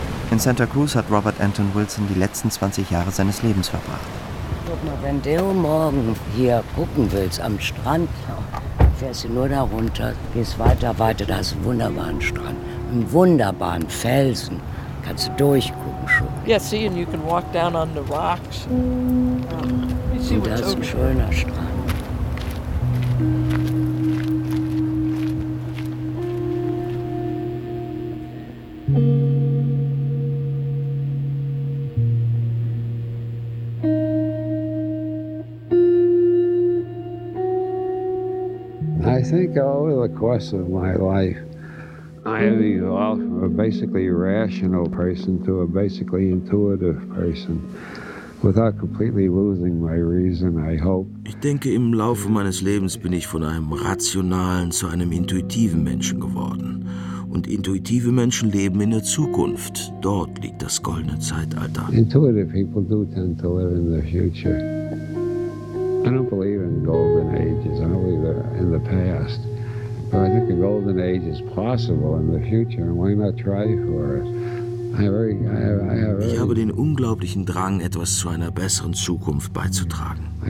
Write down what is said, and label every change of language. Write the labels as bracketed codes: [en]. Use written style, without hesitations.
[de] In Santa Cruz hat Robert Anton Wilson die letzten 20 Jahre seines Lebens verbracht. Guck mal, wenn du morgen hier gucken willst am Strand, fährst du nur da runter, gehst weiter, da ist ein wunderbarer Strand, ein wunderbaren Felsen, kannst du durchgucken schon. [en] Yeah, see, and you can walk down on the rocks. [de] Yeah. Und das ist ein schöner Strand. [en] I think over the course of my life, I have evolved from a basically rational person to a basically intuitive person. Without completely losing my reason, I hope. [de] Ich denke, im Laufe meines Lebens bin ich von einem rationalen zu einem intuitiven Menschen geworden. Und intuitive Menschen leben in der Zukunft. Dort liegt das goldene Zeitalter. [en] Intuitive people do tend to live in the future. I don't believe in golden ages. I don't believe in the past. But I think a golden age is possible in the future. Why not try for it? [de] Ich habe den unglaublichen Drang, etwas zu einer besseren Zukunft beizutragen.